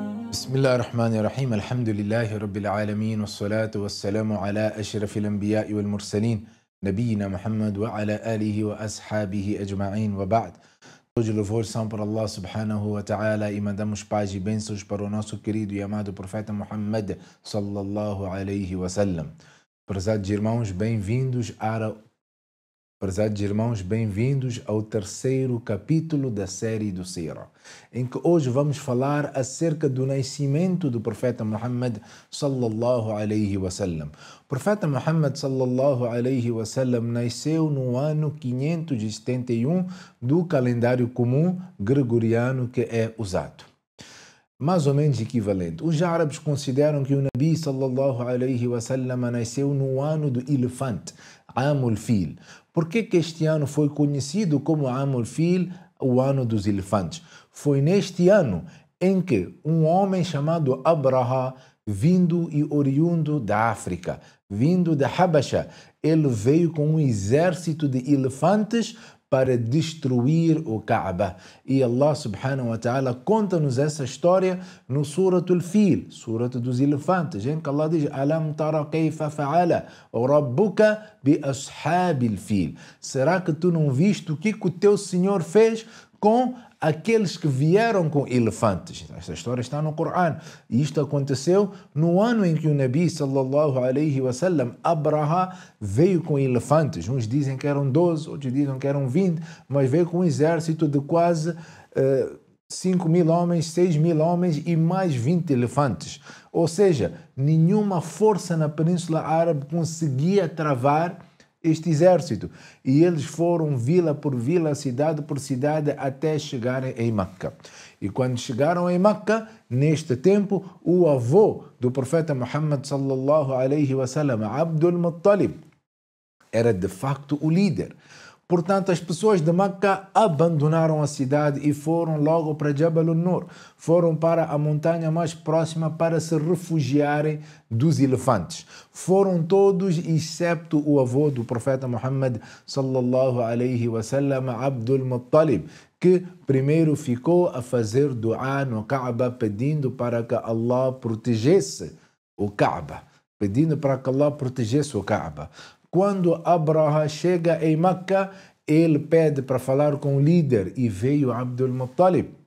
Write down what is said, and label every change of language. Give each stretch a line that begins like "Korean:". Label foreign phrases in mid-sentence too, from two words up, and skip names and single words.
Arabic: بسم الله الرحمن الرحيم الحمد لله رب العالمين والصلاة والسلام على أشرف الأنبياء والمرسلين نبينا محمد وعلى آله وأصحابه أجمعين وبعد.
Portuguese: Hoje louvor são para Allah
Arabic: سبحانه وتعالى
Portuguese: e mandamos paz e bênçãos para o nosso querido e amado profeta Muhammad
Arabic: صلى الله عليه وسلم.
Portuguese: Prezados irmãos, bem-vindos ao terceiro capítulo da série do Sira, em que hoje vamos falar acerca do nascimento do profeta Muhammad
Arabic: صلى الله عليه وسلم.
Portuguese: O profeta Muhammad
Arabic: صلى الله عليه وسلم
Portuguese: nasceu no ano 571 do calendário comum gregoriano que é usado. Mais ou menos equivalente. Os árabes consideram que o
Arabic: نبي صلى الله عليه وسلم
Portuguese: nasceu no ano do elefante,
Arabic: عام الفيل.
Portuguese: Por que este ano foi conhecido como
Arabic: عام الفيل,
Portuguese: o ano dos elefantes? Foi neste ano em que um homem chamado Abraha, vindo e oriundo da África, vindo da Habasha, ele veio com um exército de elefantes para destruir o Kaaba. E Allah
Arabic: سبحانه وتعالى
Portuguese: conta-nos essa história no Suratul Fil, Surata dos Elefantes, em que Allah diz:
Arabic: ألم تر كيف فعل ربك ب أصحاب الفيل.
Portuguese: Será que tu não viste o que o teu Senhor fez com aqueles que vieram com elefantes? Esta história está no Corão. E isto aconteceu no ano em que o
Arabic: نبي صلى الله عليه وسلم,
Portuguese: Abraha, veio com elefantes. Uns dizem que eram 12, outros dizem que eram 20, mas veio com um exército de quase 5.000 homens, 6.000 homens e mais 20 elefantes. Ou seja, nenhuma força na Península Árabe conseguia travar este exército, e eles foram vila por vila, cidade por cidade, até chegarem em Meca. E quando chegaram em Meca, neste tempo, o avô do profeta Muhammad
Arabic: صلى الله عليه وسلم,
Portuguese: Abdul Muttalib, era de facto o líder. Portanto, as pessoas de Meca abandonaram a cidade e foram logo para Jabal al-Nur. Foram para a montanha mais próxima para se refugiarem dos elefantes. Foram todos, excepto o avô do profeta Muhammad
Arabic: صلى الله عليه وسلم,
Portuguese: Abdul Muttalib, que primeiro ficou a fazer dua no Kaaba, pedindo para que Allah protegesse o Kaaba. Quando Abraha chega em Meca, ele pede para falar com o líder e veio Abdul Muttalib.